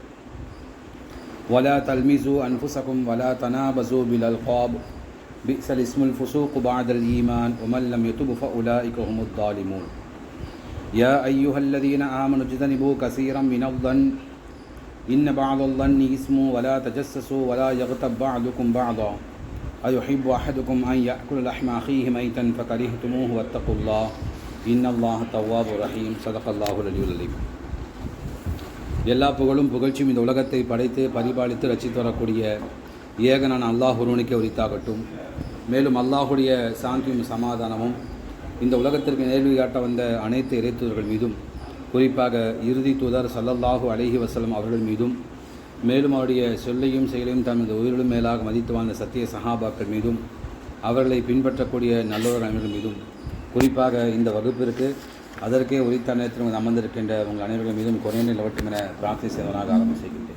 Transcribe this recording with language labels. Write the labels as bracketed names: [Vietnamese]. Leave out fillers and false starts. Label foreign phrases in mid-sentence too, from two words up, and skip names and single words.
[Arabic] ولا تلمزوا أنفسكم ولا تنابزوا بالألقاب بئس الاسم الفسوق بعد الإيمان ومن لم يتب فأولئك هم الظالمون يا أيها الذين آمنوا اجتنبوا كثيرا من الظن إن بعض الظن اسم ولا تجسسوا ولا يغتب بعضكم بعضا أيحب أحدكم أن يأكل لحم أخيه ميتا فكرهتموه واتقوا الله إن الله تواب رحيم صدق الله العلي العظيم. [Tamil] எல்லா புகழும் புகழ்ச்சியும் இந்த உலகத்தை படைத்து பரிபாலித்து ரசித்து வரக்கூடிய ஏகனான அல்லாஹ் ஒருவனுக்கே உரித்தாகட்டும். மேலும் அல்லாஹுடைய சாந்தியும் சமாதானமும் இந்த உலகத்திற்கு நேர்வழி காட்ட வந்த அனைத்து இறைத்தூதர்கள் மீதும், குறிப்பாக இறுதி தூதர் [Arabic] صلى الله عليه وسلم [Tamil] அவர்கள் மீதும், மேலும் அவருடைய சொல்லையும் செயலையும் தமது உயிரிலும் மேலாக மதித்து வாழ்ந்த சத்திய சஹாபாக்கள் மீதும், அவர்களை பின்பற்றக்கூடிய நல்லோர் அனைவர்கள் மீதும், குறிப்பாக இந்த வகுப்பிற்கு அதற்கே உரித்த நேரத்தில் அமர்ந்திருக்கின்ற உங்கள் அனைவர்கள் மீதும் குறைந்த நிலவட்டும் என பிரார்த்தனை செய்வதாக ஆரம்பம் செய்கின்றேன்.